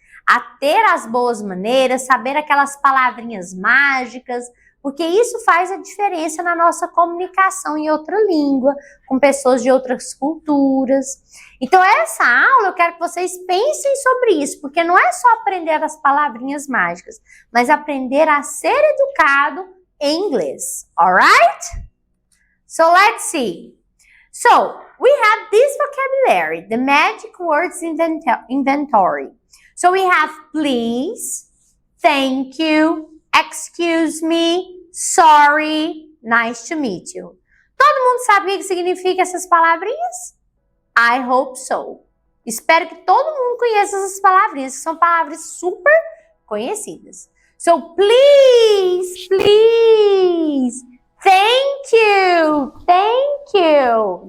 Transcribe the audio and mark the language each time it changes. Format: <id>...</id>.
<pt>A ter as boas maneiras, saber aquelas palavrinhas mágicas, porque isso faz a diferença na nossa comunicação em outra língua, com pessoas de outras culturas. Então, essa aula eu quero que vocês pensem sobre isso, porque não é só aprender as palavrinhas mágicas, mas aprender a ser educado em inglês, alright?</pt> <en>So let's see. So we have this vocabulary, the magic words inventory. So we have please, thank you, excuse me, sorry, nice to meet you.</en> <pt>Todo mundo sabe o que significa essas palavrinhas?</pt> <en>I hope so.</en> <pt>Espero que todo mundo conheça essas palavrinhas, que são palavras super conhecidas.</pt> <en>So please, please. Thank you. Thank you.</en>